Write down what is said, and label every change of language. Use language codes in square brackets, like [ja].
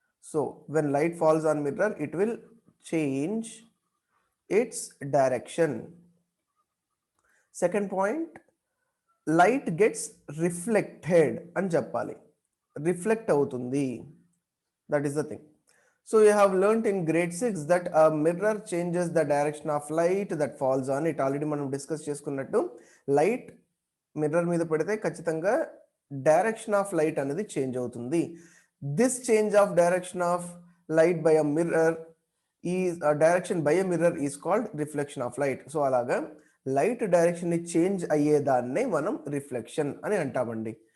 [en] So when light falls on mirror, it will change its direction. Second point, light gets reflected [te] అని చెప్పాలి. Reflect అవుతుంది. [en] That is the thing. So you have learnt in grade 6 that a mirror changes the direction of light that falls on it. [te] Already మనం discuss చేసుకున్నట్టు light mirror మీద పడితే ఖచ్చితంగా direction of light అనేది change అవుతుంది. [en] This change of direction of light by a mirror is direction by a mirror is called reflection of light. [te] So అలాగా light direction ని change అయ్యేదాన్నే మనం రిఫ్లెక్షన్ అని అంటామండి.